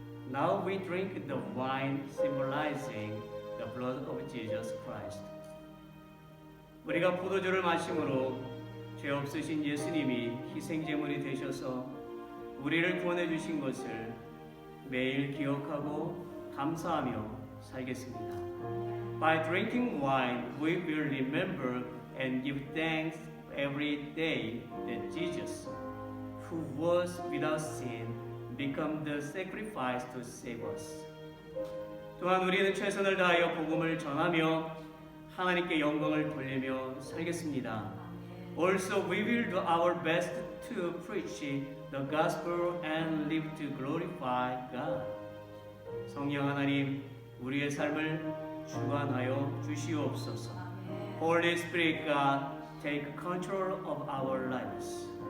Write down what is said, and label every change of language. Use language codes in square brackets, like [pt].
[en] Now we drink the wine symbolizing the blood of Jesus Christ. [ko] 우리가 포도주를 마심으로 죄 없으신 예수님이 희생제물이 되셔서 우리를 구원해 주신 것을 매일 기억하고 감사하며 살겠습니다. [en] By drinking wine, we will remember and give thanks every day that Jesus, who was without sin, became the sacrifice to save us. [ko] 또한 우리는 최선을 다하여 복음을 전하며 하나님께 영광을 돌리며 살겠습니다. [en] Also, we will do our best to preach the gospel and live to glorify God. [ko] 성령 하나님, 우리의 삶을 주관하여 주시옵소서. [en] Holy Spirit God, take control of our lives.